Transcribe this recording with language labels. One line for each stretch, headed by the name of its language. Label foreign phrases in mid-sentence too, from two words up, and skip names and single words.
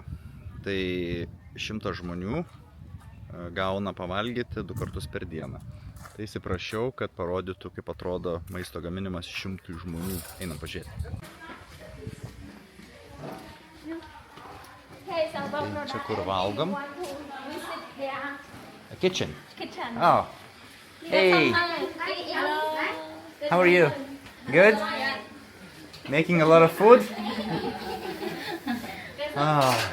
Lithuanian: Tai 100 žmonių gauna pavalgyti 2 kartus per dieną. Tai įsiprašiau, kad parodytų, kaip atrodo maisto gaminimas 100 žmonių. Einam pažiūrėti. Čia kur valgom.
English: A kitchen. Oh. Hey. How are you? Good? Making a lot of food? Ah.